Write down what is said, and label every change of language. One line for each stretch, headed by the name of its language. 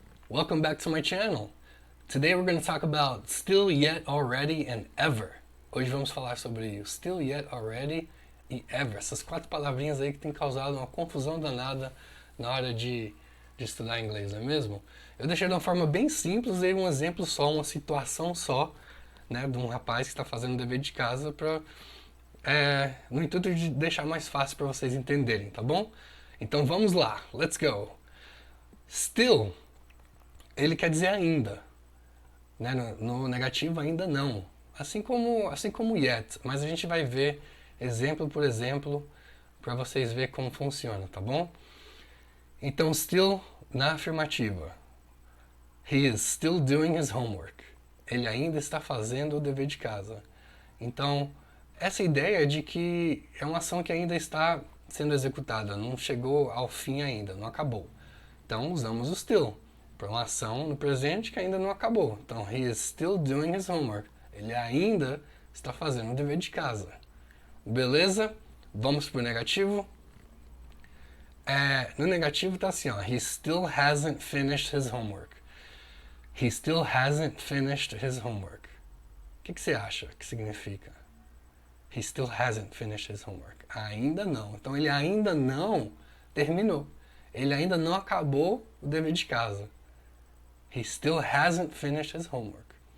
English: Welcome back to my channel. Today we're going to talk about still, yet, already, and ever.
Portuguese: Hoje vamos falar sobre o still, yet, already e ever. Essas quatro palavrinhas aí que tem causado uma confusão danada na hora de estudar inglês, não é mesmo? Eu deixei de uma forma bem simples, dei um exemplo só, uma situação só, né, de um rapaz que está fazendo o dever de casa para no intuito de deixar mais fácil para vocês entenderem, tá bom? Então vamos lá,
English: let's go.
Portuguese: Still, ele quer dizer ainda, né? No negativo ainda não, assim como yet, mas a gente vai ver exemplo por exemplo para vocês verem como funciona, tá bom? Então still na afirmativa,
English: he is still doing his homework.
Portuguese: Ele ainda está fazendo o dever de casa. Então essa ideia de que é uma ação que ainda está sendo executada, não chegou ao fim ainda, não acabou. Então usamos o still para uma ação no presente que ainda não acabou.
English: Então, he is still doing his homework.
Portuguese: Ele ainda está fazendo o dever de casa. Beleza? Vamos para o negativo. No negativo está assim, ó,
English: he still hasn't finished his homework. He still hasn't finished his homework.
Portuguese: O que você acha que significa?
English: He still hasn't finished his homework.
Portuguese: Ainda não. Então ele ainda não terminou. Ele ainda não acabou o dever de casa.
English: He still hasn't finished his homework.